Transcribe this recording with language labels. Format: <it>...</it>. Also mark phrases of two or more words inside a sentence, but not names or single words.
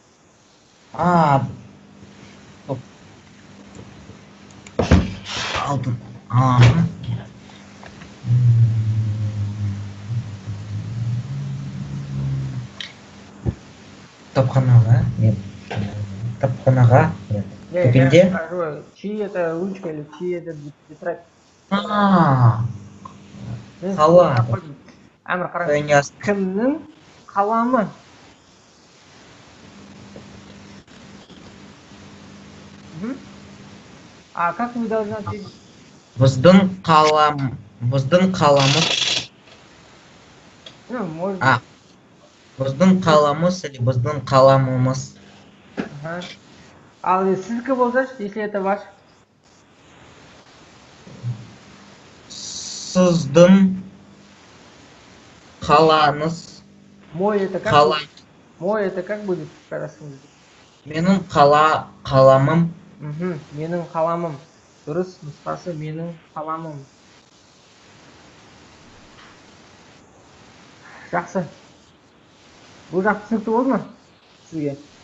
<kk>Алдым. Кітапханаға? Нет. Кітапханаға? Нет. Дүкенде?</kk> <ru>Чьи это ручка или чьи это тетрадь?</ru> <kk>Қала. Әмір, қараңыз. Кімнің қаламы?</kk> <ru>А как вы должны ответить?</ru> <kk>Біздің қаламыз.</kk> <ru>Ну, может.</ru> <kk>Біздің қаламыз или біздің қаламымыз. А сіздікі болса,</kk> <ru>если это ваш?</ru> <kk>Сіздің қалаңыз.</kk> <ru>Мой это как?</ru> <kk>Қала.</kk> <ru>Мой это как будет?</ru> <kk>Менің қаламым. Менің қаламым. Дұрыс, нұсқасы менің қаламым. Жақсы. Бұл жақ түсінікті болды ма сізге?</kk>